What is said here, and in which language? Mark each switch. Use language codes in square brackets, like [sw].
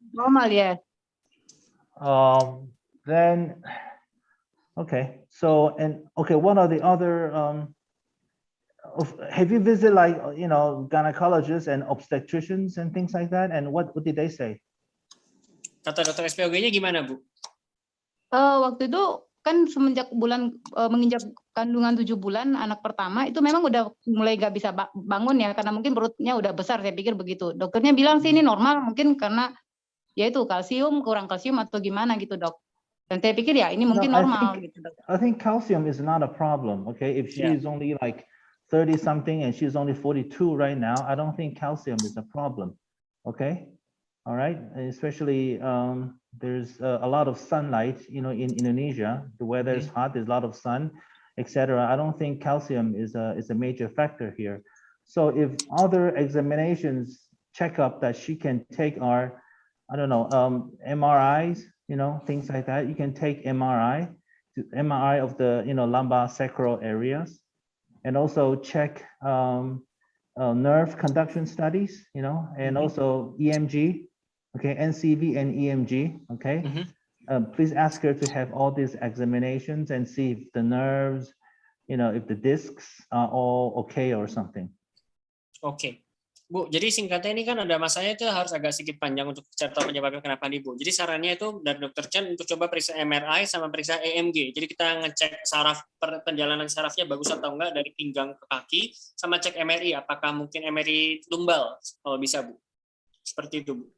[en] Normal, yes. Then, okay. So, what are the other, have you visited gynecologists and obstetricians and things like that? And what did they say? [id] Kata dokter SPOG-nya gimana, Bu? Waktu itu kan semenjak menginjak kandungan 7 bulan anak pertama itu memang udah mulai gak bisa bangun ya, karena mungkin perutnya udah besar, saya pikir begitu. Dokternya bilang sih ini normal, mungkin karena ya itu kurang kalsium atau gimana gitu, dok. Dan saya pikir ya ini mungkin normal gitu, dok. [en] I think calcium is not a problem. Okay, if she is only like 30 something and she's only 42 right now, I don't think calcium is a problem. Okay. All right, especially there's a lot of sunlight, in Indonesia. The weather is hot, there's a lot of sun, etc. I don't think calcium is a major factor here. So if other examinations check up that she can take are, I don't know, MRIs, things like that. You can take MRI of the, lumbar sacral areas, and also check nerve conduction studies, and also EMG. Okay, NCV and EMG, okay? Please ask her to have all these examinations and see if the nerves, if the discs are all okay or something. [id] Oke. Bu, jadi singkatnya ini kan ada masanya itu harus agak sedikit panjang untuk cerita penyebabnya kenapa nih, Bu. Jadi sarannya itu dari Dr. Chen untuk coba periksa MRI sama periksa EMG. Jadi kita ngecek saraf, perjalanan sarafnya bagus atau enggak dari pinggang ke kaki, sama cek MRI, apakah mungkin MRI tumbal, kalau bisa, Bu. Seperti itu, Bu.